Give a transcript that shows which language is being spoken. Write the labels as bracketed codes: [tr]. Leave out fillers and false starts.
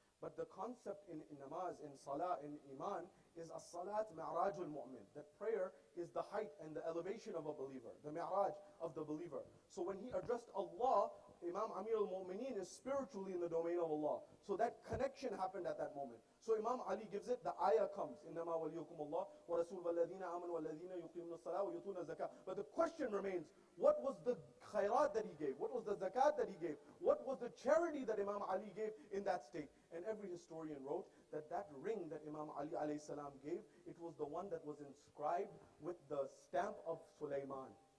[en] But the concept in namaz, in salah, in iman, is as-salat mi'rajul mu'min. That prayer is the height and the elevation of a believer, the mi'raj of the believer. So when he addressed Allah, Imam Amir al-Mu'mineen is spiritually in the domain of Allah. So that connection happened at that moment. So Imam Ali gives it, the ayah comes, [ar] إِنَّمَا وَلِيُّكُمُ اللَّهُ وَرَسُولُ وَالَّذِينَ آمَنُوا وَالَّذِينَ يُقِيمُونَ الصَّلَاةَ وَيُؤْتُونَ الزَّكَاةَ. [en] But the question remains, what was the khairat that he gave? What was the zakat that he gave? What was the charity that Imam Ali gave in that state? And every historian wrote that that ring that Imam Ali alayhi salam gave, it was the one that was inscribed with the stamp of Sulaiman.